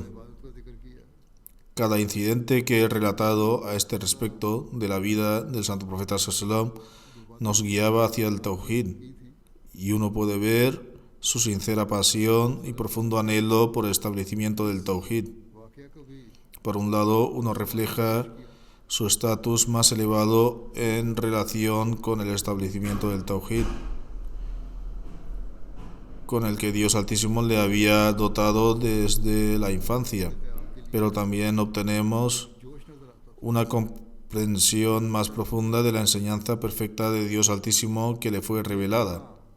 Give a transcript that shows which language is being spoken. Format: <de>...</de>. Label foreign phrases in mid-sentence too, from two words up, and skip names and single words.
<es>Cada incidente que he relatado a este respecto de la vida del santo profeta</es> <ar>صلى الله عليه وسلم</ar> <es>nos guiaba hacia el Tawhid, y uno puede ver su sincera pasión y profundo anhelo por el establecimiento del Tawhid. Por un lado, uno refleja su estatus más elevado en relación con el establecimiento del Tawhid, con el que Dios Altísimo le había dotado desde la infancia, pero también obtenemos una comprensión más profunda de la enseñanza perfecta de Dios Altísimo que le fue revelada.</es>